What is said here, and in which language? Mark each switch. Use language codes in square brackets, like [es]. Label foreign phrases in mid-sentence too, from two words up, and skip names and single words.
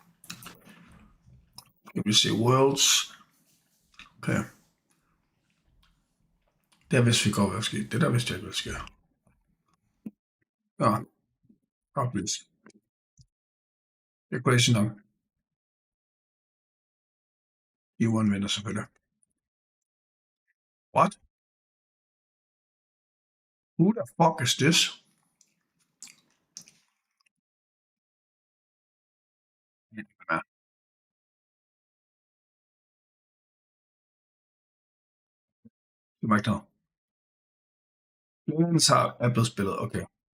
[da] Jeg vil se Worlds. Okay. Der vidste vi godt, hvad der skete. Det der vidste jeg ikke, hvad der sker. Ja. Oplyst. Det er crazy nok. Iwan vinder selvfølgelig. [en] What? Who the fuck is this? [da] Ja. Det var ikke noget. Millinin er blevet spillet, okay.